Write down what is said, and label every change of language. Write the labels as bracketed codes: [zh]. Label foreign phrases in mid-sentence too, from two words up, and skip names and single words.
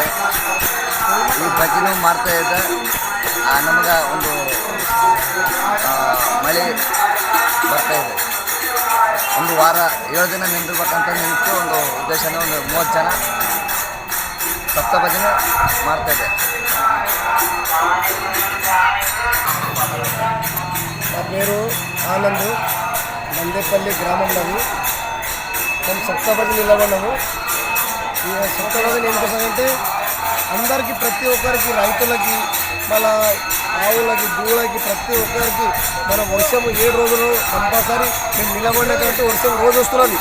[kn] ಈ ಭಜನೆ ಮಾಡ್ತಾಯಿದ್ದೆ ನಮಗೆ ಒಂದು ಮಳೆ ಬರ್ತಾಯಿದೆ. ಒಂದು ವಾರ 7 ದಿನ ನಿಂದಿರ್ಬೇಕಂತ ನಿಂತು ಒಂದು ಉದ್ದೇಶನ ಒಂದು 30 ಜನ ಸಪ್ತ ಭಜನೆ ಮಾಡ್ತಾಯಿದ್ದೆ. [te] నా పేరు ఆనంద్, నందేపల్లి గ్రామంలోని. మేము సప్తభజన నిలబడినాము. ఈ సప్తభజన ఎందుకోసమంటే అందరికీ, ప్రతి ఒక్కరికి, రైతులకి, మళ్ళా ఆవులకి, దూడలకి, ప్రతి ఒక్కరికి మన వర్షం 7 రోజులు కంపల్సరీ మేము నిలబడినట్టు వర్షం రోజు వస్తున్నది.